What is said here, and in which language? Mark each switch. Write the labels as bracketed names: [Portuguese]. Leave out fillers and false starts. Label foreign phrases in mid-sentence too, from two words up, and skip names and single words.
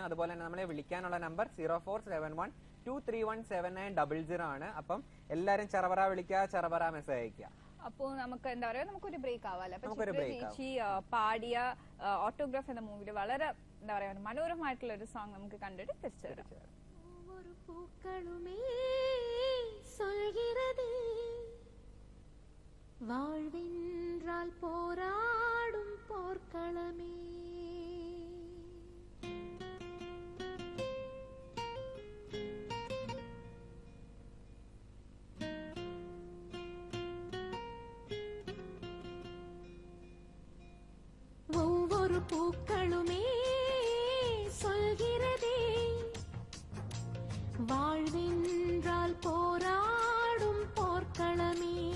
[Malayalam] അതുപോലെ തന്നെ നമ്മളെ വിളിക്കാനുള്ള നമ്പർ 0471231790 ആണ്. അപ്പം എല്ലാരും ചെറവറ വിളിക്കുക, ചെറവറ മെസ്സേജ് അയക്കുക. അപ്പോ നമുക്ക് എന്താ പറയാ, നമുക്കൊരു ബ്രേക്ക് ആവാല്ലേ. അപ്പൊ നമുക്കൊരു ചിത്ര break ചേച്ചി പാടിയ ഓട്ടോഗ്രാഫ് എന്ന മൂവില് വളരെ എന്താ പറയാ മനോഹരമായിട്ടുള്ള ഒരു സോങ് നമുക്ക് കണ്ടിട്ട് തിരിച്ചു വരാം. [Tamil] ஒவ்வொரு பூக்களுமே சொல்கிறது வாழ்வென்றால் போராடும் போர்க்களமே. ஒவ்வொரு பூக்களுமே சொல்கிறதே வாழ்வென்றால் போராடும் போர்க்களமே.